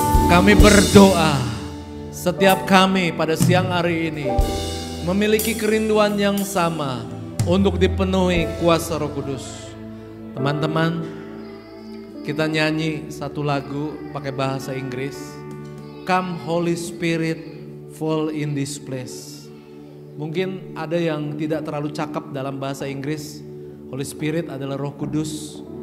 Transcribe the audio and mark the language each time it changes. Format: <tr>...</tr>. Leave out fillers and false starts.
<id>Kami berdoa, setiap kami pada siang hari ini memiliki kerinduan yang sama untuk dipenuhi kuasa Roh Kudus. Teman-teman, kita nyanyi satu lagu pakai bahasa Inggris.</id> <en>Come Holy Spirit, fall in this place.</en> <id>Mungkin ada yang tidak terlalu cakap dalam bahasa Inggris. Holy Spirit adalah Roh Kudus.</id>